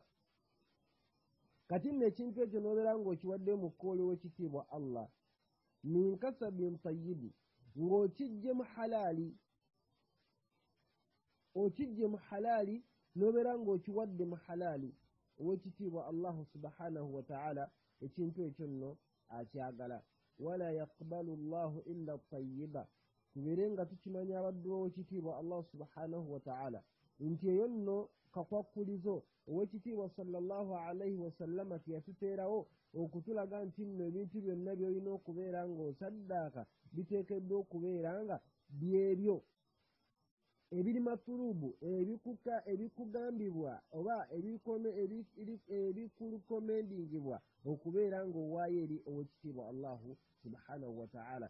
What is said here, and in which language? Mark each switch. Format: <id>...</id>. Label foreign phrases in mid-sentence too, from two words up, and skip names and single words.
<lg>kati nno ekintu ekyo n'obeera ng'okiwaddeyo mu kkooli w'ekitiibwa allah,</lg> <ar>من كسب طيب,</ar> <lg>ng'okijje mu halaali, n'obeera ng'okiwadde mu halaali, ow'ekitiibwa</lg> <ar>الله سبحانه وتعالى</ar> <lg>ekintu ekyo nno akyagala.</lg> <ar>ولا يقبل الله إلا طيبا,</ar> <lg>tubeere nga tukimanya abaddu ow'ekitiibwa allahu</lg> <ar>سبحانه وتعالى</ar> <lg>nti eyo nno kakwakkulizo ow'ekitiibwa</lg> <ar>صلى الله عليه وسلم</ar> <lg>teyatuteerawo okutulaga nti nno ebintu byonna by'olina okubeera ng'osaddaaka biteekeddwa okubeera nga byebyo ebiri matulubu, ebikugambibwa oba ebikulukomendingibwa okubeera ng'owaayo eri ow'ekitiibwa</lg> <ar>الله سبحانه وتعالى.</ar>